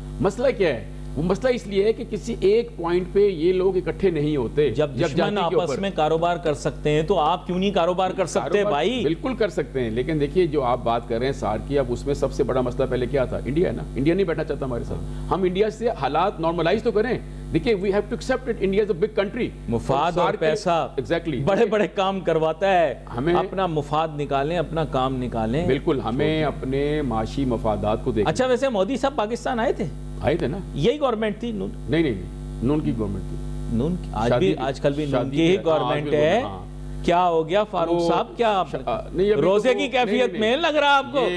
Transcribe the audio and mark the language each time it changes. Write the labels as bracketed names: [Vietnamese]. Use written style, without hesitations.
[Urdu] مسئلہ کیا ہے؟ وہ مسئلہ اس لیے ہے کہ کسی ایک پوائنٹ پہ یہ لوگ اکٹھے نہیں ہوتے. جب دشمن آپس میں کاروبار کر سکتے ہیں تو آپ کیوں نہیں کاروبار کر سکتے بھائی؟ بالکل کر سکتے ہیں, لیکن دیکھیے جو آپ بات کر رہے ہیں سارک کی, اب اس میں سب سے بڑا مسئلہ پہلے کیا تھا؟ انڈیا ہے نا. انڈیا نہیں بیٹھنا چاہتا ہمارے ساتھ, ہم انڈیا سے حالات نارملائز تو کریں. [English] دیکھیے we have to accept it, India is a big country. [Urdu] مفاد اور پیسہ بڑے بڑے کام کرواتا ہے, ہمیں اپنا مفاد نکالیں, اپنا کام نکالیں. بالکل, ہمیں اپنے معاشی مفادات کو دیکھیں. اچھا ویسے مودی صاحب پاکستان آئے تھے نا, یہی گورنمنٹ تھی؟ نہیں, نون کی گورنمنٹ تھی. نون آج کل بھی نون کی ہی گورنمنٹ ہے. کیا ہو گیا فاروق صاحب, کیا روزے کی کیفیت میں لگ رہا آپ کو؟